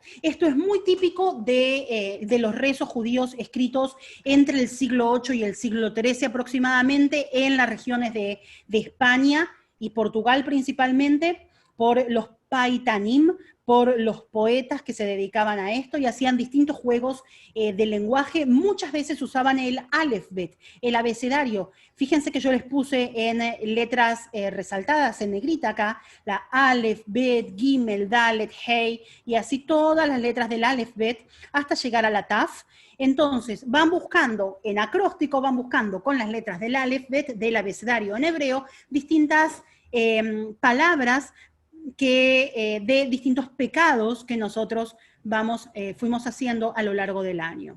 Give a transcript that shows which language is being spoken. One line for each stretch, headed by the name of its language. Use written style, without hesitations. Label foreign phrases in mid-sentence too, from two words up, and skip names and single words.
Spanish: Esto es muy típico de los rezos judíos escritos entre el siglo VIII y el siglo XIII aproximadamente en la región de España y Portugal principalmente, por los paitanim, por los poetas que se dedicaban a esto y hacían distintos juegos de lenguaje. Muchas veces usaban el alefbet, el abecedario. Fíjense que yo les puse en letras resaltadas en negrita acá, la
Hebrew: אלף בית גימל דלת,
Spanish: hey, y así todas las letras del alefbet hasta llegar a la taf. Entonces, van buscando, en acróstico, van buscando con las letras del alefbet, del abecedario en hebreo, distintas palabras de distintos pecados que nosotros fuimos haciendo a lo largo del año.